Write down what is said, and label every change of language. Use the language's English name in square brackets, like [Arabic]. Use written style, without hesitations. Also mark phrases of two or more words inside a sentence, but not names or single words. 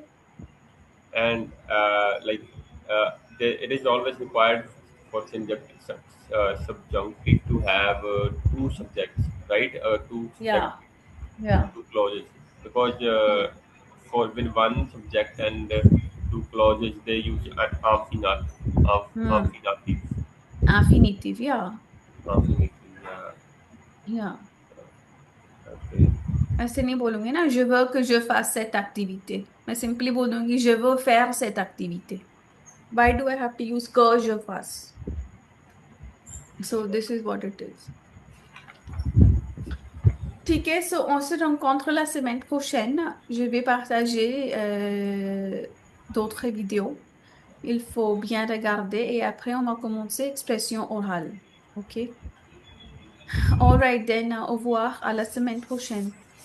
[English] And it is always required for subjunctive to have two subjects, right? Two subject, Yeah, yeah. two clauses, because Yeah. for with one subject and two clauses they use an Hmm. affinative, Affinitive, yeah. affinative. Yeah. Okay. [Hindi] ऐसे नहीं बोलूंगी ना [French] je veux que je fasse cette activité. [Hindi] मैं simply बोल दूंगी [French] je veux faire cette activité. [English] Why do I have to use [French] que je fasse? [English] So this is what it is. [Hindi] ठीक है, [French] so on se rencontre la semaine prochaine. Je vais partager d'autres vidéos. Il faut bien regarder et après on va commencer expression orale. [English] OK? All right then, [French] au revoir, à la semaine prochaine.